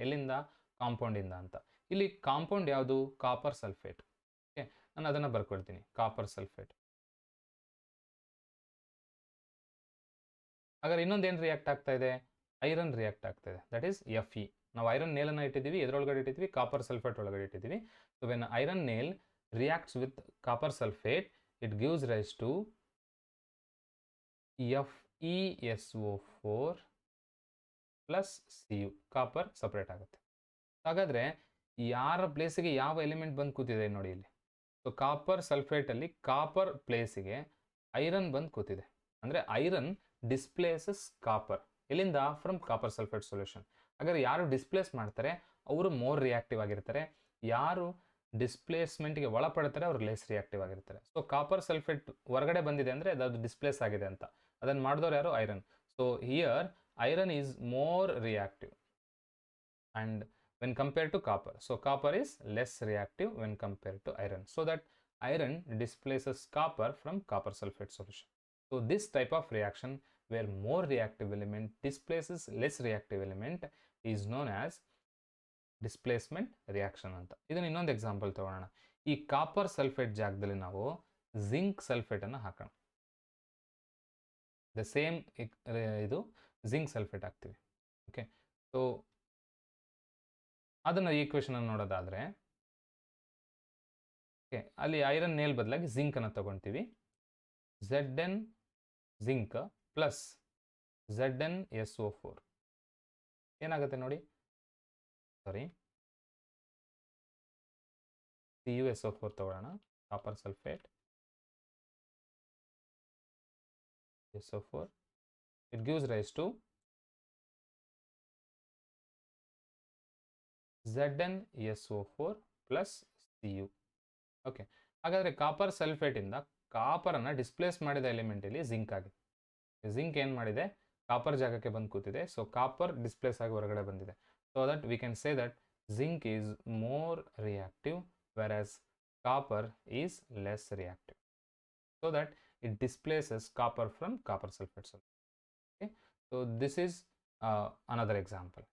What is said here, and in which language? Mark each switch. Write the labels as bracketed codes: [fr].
[kn] ಎಲ್ಲಿಂದ? ಕಾಂಪೌಂಡಿಂದ ಅಂತ. ಇಲ್ಲಿ ಕಾಂಪೌಂಡ್ ಯಾವುದು? Copper sulphate. ಓಕೆ, ನಾನು ಅದನ್ನು ಬರ್ಕೊಳ್ತೀನಿ, ಕಾಪರ್ ಸಲ್ಫೇಟ್. ಹಾಗಾದ್ರೆ ಇನ್ನೊಂದು ಏನು ರಿಯಾಕ್ಟ್ ಆಗ್ತಾ ಇದೆ? ಐರನ್ ರಿಯಾಕ್ಟ್ ಆಗ್ತಾ ಇದೆ, ದಟ್ ಈಸ್ Fe. ನಾವು ಐರನ್ ನೇಲನ್ನು ಇಟ್ಟಿದ್ದೀವಿ, ಎದ್ರೊಳಗಡೆ ಇಟ್ಟಿದ್ದೀವಿ? ಕಾಪರ್ ಸಲ್ಫೇಟ್ ಒಳಗಡೆ ಇಟ್ಟಿದ್ದೀವಿ. [en] So when iron nail reacts with copper sulfate, it gives rise to FeSO4 plus Cu. [kn] Copper separate ಆಗುತ್ತೆ. ಹಾಗಾದರೆ ಯಾರ ಪ್ಲೇಸಿಗೆ ಯಾವ ಎಲಿಮೆಂಟ್ ಬಂದು ಕೂತಿದೆ ನೋಡಿ ಇಲ್ಲಿ. ಸೊ ಕಾಪರ್ ಸಲ್ಫೇಟಲ್ಲಿ ಕಾಪರ್ ಪ್ಲೇಸಿಗೆ ಐರನ್ ಬಂದು ಕೂತಿದೆ. [en] ಅಂದರೆ iron displaces copper. ಎಲ್ಲಿಂದ? From copper sulphate solution. [kn] ಹಾಗಾದ್ರೆ ಯಾರು ಡಿಸ್ಪ್ಲೇಸ್ ಮಾಡ್ತಾರೆ ಅವರು ಮೋರ್ ರಿಯಾಕ್ಟಿವ್ ಆಗಿರ್ತಾರೆ, ಯಾರು ಡಿಸ್ಪ್ಲೇಸ್ಮೆಂಟ್ಗೆ ಒಳಪಡ್ತಾರೆ ಅವ್ರು ಲೆಸ್ ರಿಯಾಕ್ಟಿವ್ ಆಗಿರ್ತಾರೆ. ಸೊ ಕಾಪರ್ ಸಲ್ಫೇಟ್ ಹೊರಗಡೆ ಬಂದಿದೆ ಅಂದರೆ ಅದು ಡಿಸ್ಪ್ಲೇಸ್ ಆಗಿದೆ ಅಂತ. ಅದನ್ನು ಮಾಡಿದವ್ರು ಯಾರು? Iron. [en] So here iron is more reactive and when compared to copper. So copper is less reactive when compared to iron. So that iron displaces copper from copper sulfate solution. So this type of reaction where more reactive element displaces less reactive element is known as displacement reaction ಅಂತ. [kn] ಇದನ್ನ ಇನ್ನೊಂದು example ತಗೊಳ್ಳೋಣ. ಈ copper sulphate ಜಾಗದಲ್ಲಿ ನಾವು zinc sulphate ಅನ್ನು ಹಾಕೋಣ. The same ಇದು ಜಿಂಕ್ ಸಲ್ಫೇಟ್ ಹಾಕ್ತೀವಿ. ಓಕೆ, ಸೊ ಅದನ್ನು ಈಕ್ವೇಷನ್ ಅನ್ನು ನೋಡೋದಾದ್ರೆ, ಓಕೆ, ಅಲ್ಲಿ ಐರನ್ ನೇಲ್ ಬದಲಾಗಿ ಜಿಂಕ್ ಅನ್ನು ತಗೊಳ್ತೀವಿ. Zn ಜಿಂಕ್ ಪ್ಲಸ್ ZnSO4 ಏನಾಗುತ್ತೆ ನೋಡಿ. ಸಾರಿ, CuSO4 ತಗೊಳ್ಳೋಣ. [en] Copper sulphate SO4, it gives rise to ZnSO4 plus Cu. [kn] Okay, ಹಾಗಾದರೆ ಕಾಪರ್ ಸಲ್ಫೇಟಿಂದ ಕಾಪರನ್ನು ಡಿಸ್ಪ್ಲೇಸ್ ಮಾಡಿದ ಎಲಿಮೆಂಟ್ ಇಲ್ಲಿ ಜಿಂಕ್ ಆಗಿದೆ. ಜಿಂಕ್ ಏನು ಮಾಡಿದೆ? ಕಾಪರ್ ಜಾಗಕ್ಕೆ ಬಂದು ಕೂತಿದೆ. ಸೊ ಕಾಪರ್ ಡಿಸ್ಪ್ಲೇಸ್ ಆಗಿ ಹೊರಗಡೆ ಬಂದಿದೆ. [en] So that we can say that zinc is more reactive whereas copper is less reactive, so that it displaces copper from copper sulfate solution. Okay, so this is another example.